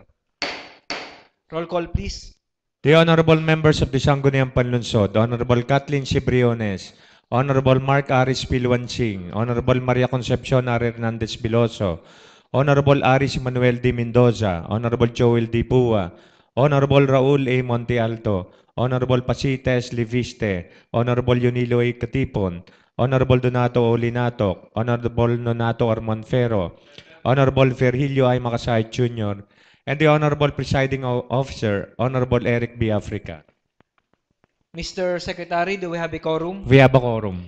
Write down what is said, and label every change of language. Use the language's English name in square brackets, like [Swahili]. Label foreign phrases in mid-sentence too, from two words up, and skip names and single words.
[English] Roll call, please. The honorable members of the Sangguniang Panlunsod, Honorable Kathleen Cibriones, Honorable Mark Aris Pilwansing, Honorable Maria Concepcion R. Hernandez Biloso, Honorable Aris Manuel D. Mendoza, Honorable Joel D. Bua, Honorable Raul A. Monte Alto, Honorable Pasites Liviste, Honorable Yunilo A. Katipon, Honorable Donato Olinato, Honorable Nonato Armonfero, Honorable Virgilio I. Makasay Jr., and the Honorable Presiding Officer, Honorable Eric B. Africa. Mr. Secretary, do we have a quorum? We have a quorum.